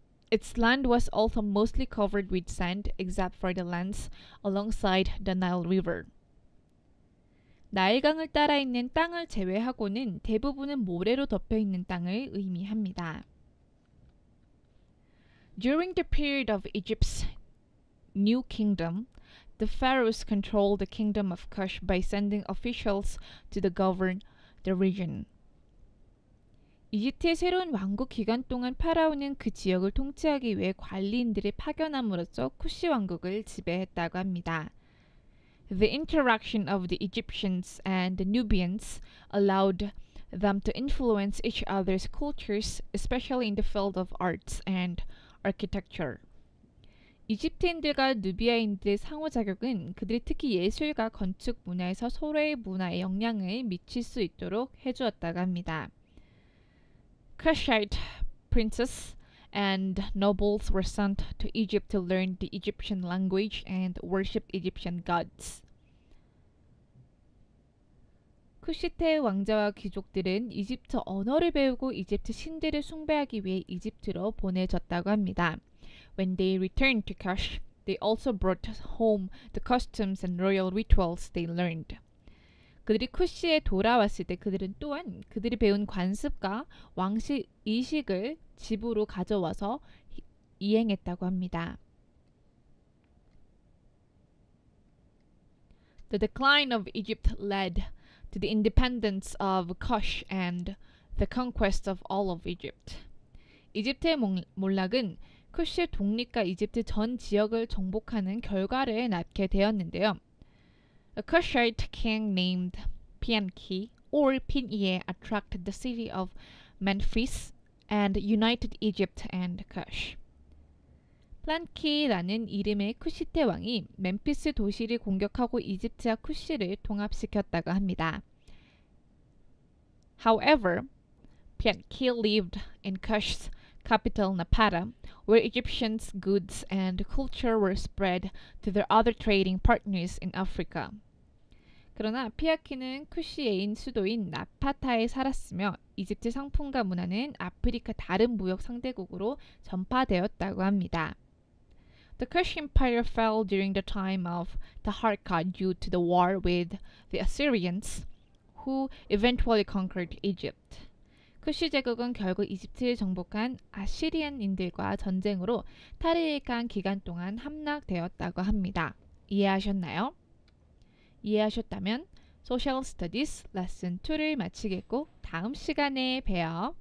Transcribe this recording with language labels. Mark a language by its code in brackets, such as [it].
[en] Its land was also mostly covered with sand except for the lands alongside the Nile River. [ko] 나일강을 따라 있는 땅을 제외하고는 대부분은 모래로 덮여 있는 땅을 의미합니다. [en] During the period of Egypt's new kingdom, the pharaohs controlled the kingdom of Kush by sending officials to govern the region. [ko] 이집트의 새로운 왕국 기간 동안 파라오는 그 지역을 통치하기 위해 관리인들을 파견함으로써 쿠시 왕국을 지배했다고 합니다. [en] The interaction of the Egyptians and the Nubians allowed them to influence each other's cultures, especially in the field of arts and architecture. [ko] 이집트인들과 누비아인들의 상호작용은 그들이 특히 예술과 건축 문화에서 서로의 문화에 영향을 미칠 수 있도록 해주었다고 합니다. [en] Kushite princes and nobles were sent to Egypt to learn the Egyptian language and worship Egyptian gods. [ko] 쿠시테 왕자와 귀족들은 이집트 언어를 배우고 이집트 신들을 숭배하기 위해 이집트로 보내졌다고 합니다. [en] When they returned to Kush, they also brought home the customs and royal rituals they learned. [ko] 그들이 쿠시에 돌아왔을 때 그들은 또한 그들이 배운 관습과 왕실 의식을 집으로 가져와서 이행했다고 합니다. [en] The decline of Egypt led to the independence of Kush and the conquest of all of Egypt. [ko] 이집트의 몰락은 쿠시의 독립과 이집트 전 지역을 정복하는 결과를 낳게 되었는데요. [en] A Kushite king named Pianki or Pinye attracted the city of Memphis and united Egypt and Kush. [ko] 플란키라는 이름의 쿠시테 왕이 멤피스 도시를 공격하고 이집트와 쿠시를 통합시켰다고 합니다. [en] However, Pianki lived in Kush's capital Napata, where Egyptians' goods and culture were spread to their other trading partners in Africa. [ko] 그러나 피아키는 쿠시의 수도인 나파타에 살았으며 이집트 상품과 문화는 아프리카 다른 무역 상대국으로 전파되었다고 합니다. [en] The Kush Empire fell during the time of Taharqa due to the war with the Assyrians, who eventually conquered Egypt. [ko] 쿠시 제국은 결국 이집트를 정복한 아시리안인들과 전쟁으로 탈의일간 기간 동안 함락되었다고 합니다. 이해하셨나요? 이해하셨다면 Social Studies 레슨 2를 마치겠고 다음 시간에 봬요.